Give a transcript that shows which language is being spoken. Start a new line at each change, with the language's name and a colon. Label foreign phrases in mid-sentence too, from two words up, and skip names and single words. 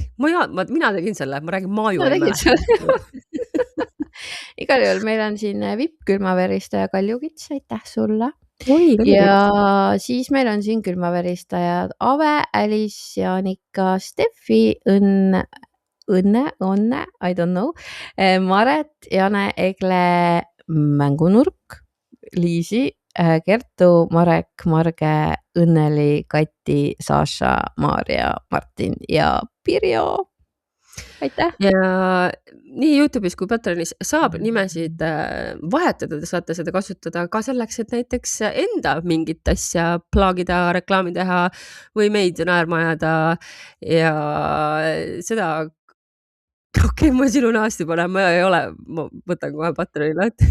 Estonian: Mina tegin selle, ma räägin Maaju. Igal juhul meil on siin VIP külmaveristaja Kaljukits, aitäh sulle. Ja siis meil on siin külmaveristajad Ave, Alice, Jaanika, Steffi, Õnne,
English: I don't know,
Estonian: Maret, Jane, Egle, Mängunurk, Liisi, Kertu, Marek, Marge, Õnneli, Kati, Saša, Maarja, Martin ja Pirjo. Aitäh! Ja nii YouTube'is kui Patreonis saab nimesid vahetada, te saate seda kasutada ka selleks, et näiteks enda mingit asja plaagida, reklaami teha või meid naerma ajada ja seda ma sinu naasti panen, ma võtan kohe Patreoni lahti.